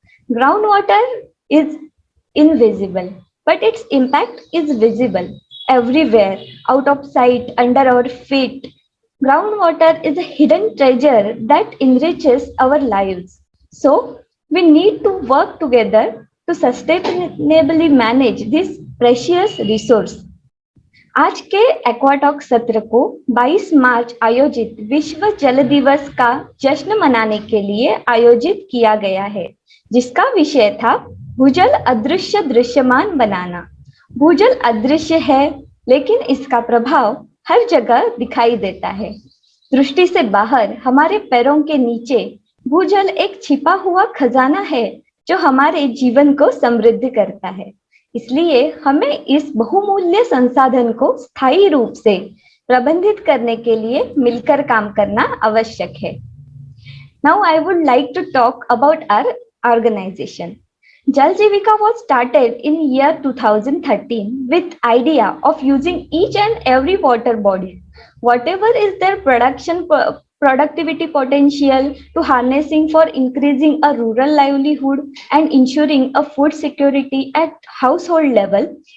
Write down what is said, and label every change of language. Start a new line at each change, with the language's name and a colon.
English: Groundwater is invisible, but its impact is visible everywhere, out of sight, under our feet. Groundwater is a hidden treasure that enriches our lives. So, we need to work together to sustainably manage this precious resource.
Hindi: आज के एक्वाटॉक सत्र को 22 मार्च आयोजित विश्व जल दिवस का जश्न मनाने के लिए आयोजित किया गया है, जिसका विषय था भूजल अदृश्य दृश्यमान बनाना। भूजल अदृश्य है, लेकिन इसका प्रभाव हर जगह दिखाई देता है। दृष्टि से बाहर हमारे पैरों के नीचे भूजल एक छिपा हुआ खजाना है जो हमारे जीवन को समृद्ध करता है। इसलिए हमें इस बहुमूल्य संसाधन को स्थायी रूप से प्रबंधित करने के लिए मिलकर काम करना आवश्यक है।
English: Now I would like to talk about our organization. Jal Jivika was started in year 2013 with idea of using each and every water body, whatever is their productivity potential, to harnessing for increasing a rural livelihood and ensuring a food security at household level.